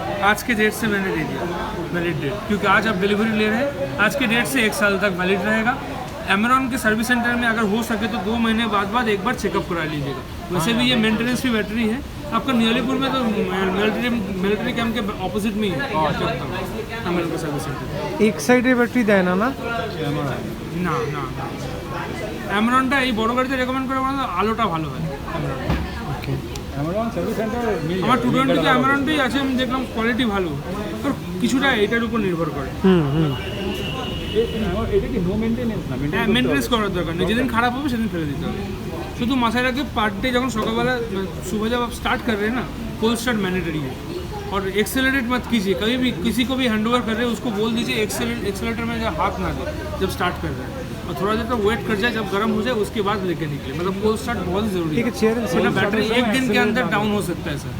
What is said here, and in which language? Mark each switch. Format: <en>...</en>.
<hi>आज के डेट से मैंने दे दिया वैलिड डेट, क्योंकि आज आप डिलीवरी ले रहे हैं, आज के डेट से 1 साल तक वैलिड रहेगा। एमेरॉन के सर्विस सेंटर में अगर हो सके तो 2 महीने बाद एक बार चेकअप करा लीजिएगा। वैसे भी ये मेंटेनेंस की बैटरी है। आपका नियालीपुर में तो मिलिट्री कैंप के ऑपोजिट में ही है एमेरॉन का सर्विस सेंटर।</hi> <bn>एक সাইডে ব্যাটারি দেয় না? না না না, এমেরনটা এই বড় গাড়িতে রেকমেন্ড করে বলতে আলোটা ভালো হয়। অ্যামাজন সার্ভিস সেন্টার আমার 220 এমেরনটাই আছে, আমি দেখলাম কোয়ালিটি ভালো, তো কিছুটা এটার উপর নির্ভর করে। এটা কি নো মেইনটেনেন্স না? হ্যাঁ, মেনটেনেন্স করার দরকার নেই, যেদিন খারাপ হবে সেদিন ফেলে দিতে হবে। শুধু মাথায় রাখে</bn> <hi>पार्ट डे जब सकालবেলা सुबह जब आप स्टार्ट कर रहे हैं ना, फुल स्टार्ट मैंडेटरी है। और एक्सेलरेट मत कीजिए कभी भी, किसी को भी हैंड ओवर कर रहे हैं उसको बोल दीजिए एक्सेलरेटर में हाथ ना दे जब स्टार्ट कर रहे हैं, और थोड़ा देर तक वेट कर जाए, जब गर्म हो जाए उसके बाद लेके निकले। मतलब फुल स्टार्ट बहुत ज़रूरी है। वरना बैटरी 1 दिन के अंदर डाउन हो सकता है सर।</hi>